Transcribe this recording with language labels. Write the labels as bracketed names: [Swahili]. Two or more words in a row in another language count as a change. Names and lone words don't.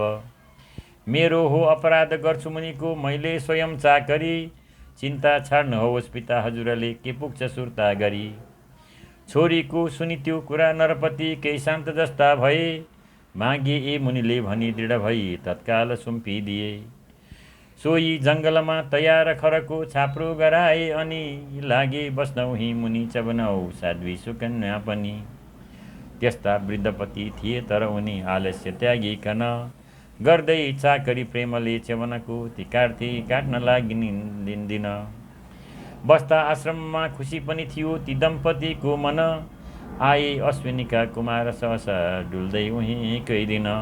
[Nepali] मेरो हो अपराध गर्छु मुनिको मैले स्वयं चाकरी, चिन्ता छाड्नुहोस् पिता हजुरले के पुग्छ सुर्ता गरी। छोरीको सुनि त्यो कुरा नरपति केही शान्त जस्ता भए, मागे ए मुनिले भनी दृढ भई तत्काल सुम्पिदिए। सोही जङ्गलमा तयार खरको छाप्रो गराए अनि लागे बस्नौ हि मुनि चबनौ साध्वी सुकन्या पनि। त्यस्ता वृद्धपति थिए तर उनी आलस्य त्यागिकन गर्दै चाकरी प्रेमले च्यवनको ती काट्न लागिन् दिन। बस्दा आश्रममा खुसी पनि थियो ती दम्पतिको मन, आए अश्विनीका कुमार सहसा डुल्दै उहीकै दिन।